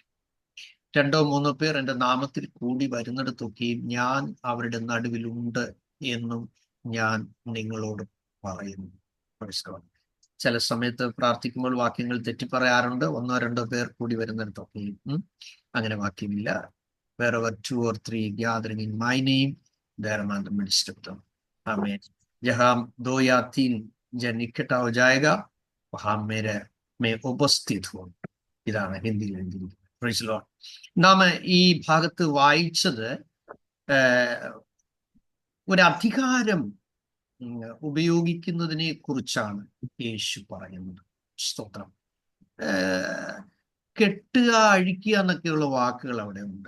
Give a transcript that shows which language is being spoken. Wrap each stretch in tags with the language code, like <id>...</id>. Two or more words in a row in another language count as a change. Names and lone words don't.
<ml>2 or 3 പേർ എൻ്റെ നാമത്തിൽ കൂടി വരുന്നിടത്തൊക്കെയും ഞാൻ അവരുടെ നടുവിലുണ്ട് എന്നും ഞാൻ നിങ്ങളോട് പറയുന്നു. ചില സമയത്ത് പ്രാർത്ഥിക്കുമ്പോൾ വാക്യങ്ങൾ തെറ്റിപ്പറയാറുണ്ട്. 1 or 2 പേർ കൂടി വരുന്നിടത്തൊക്കെയും. അങ്ങനെ വാക്യമില്ല.</ml> <en>Wherever 2 or 3 gathering in my name, there am I in the midst of them. Amen.</en> <hi>जहाँ 2 या 3 जन इकट्ठा हो जाएगा वहां मेरे में उपस्थित हो.</hi> <ml>ഇതാണ് ഹിന്ദിയിൽ.</ml> <en>Praise Lord.</en> <ml>നാം ഈ ഭാഗത്ത് വായിച്ചത് ഒരു അധികാരം ഉപയോഗിക്കുന്നതിനെ കുറിച്ചാണ് യേശു പറയുന്നത്. സ്തോത്രം. കെട്ടുക, അഴിക്കുക എന്നൊക്കെയുള്ള വാക്കുകൾ അവിടെ ഉണ്ട്.</ml>